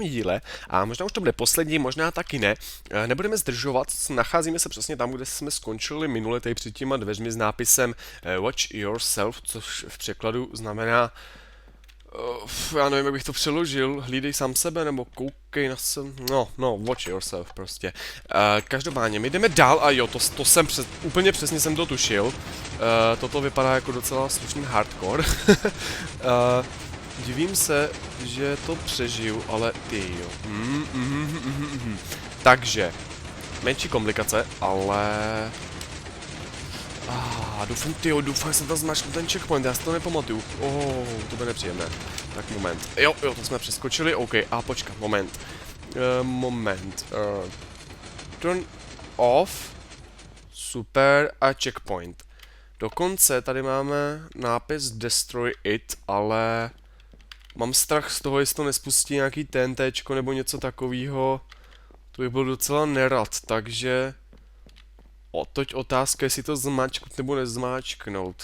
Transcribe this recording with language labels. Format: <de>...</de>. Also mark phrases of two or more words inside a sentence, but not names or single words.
<cs>díle a možná už to bude poslední, možná taky ne. Nebudeme zdržovat, nacházíme se přesně tam, kde jsme skončili minule, tady před těma dveřmi s nápisem</cs> <en>Watch Yourself,</en> <cs>což v překladu znamená já nevím, jak bych to přeložil, hlídej sám sebe, nebo koukej na sebe, no,</cs> <en>watch yourself prostě.</en> <cs>Každopádně, my jdeme dál a jo, to jsem úplně přesně jsem to tušil. Toto vypadá jako docela slušný hardcore. Divím se, že to přežiju, ale ty jo. Takže, menší komplikace, ale... doufám, že jsem tam zmačkl ten checkpoint, já si to nepamatuju. To bude nepříjemné. Tak moment. Jo, to jsme přeskočili, OK, a počkat, moment.</cs> <en>Turn off,</en> <cs>super, a checkpoint. Dokonce tady máme nápis</cs> <en>Destroy it,</en> <cs>ale... Mám strach z toho, jestli to nespustí nějaký TNTčko nebo něco takového. To bych byl docela nerad, takže... Toť otázka, jestli to zmáčknout nebo nezmáčknout.</cs>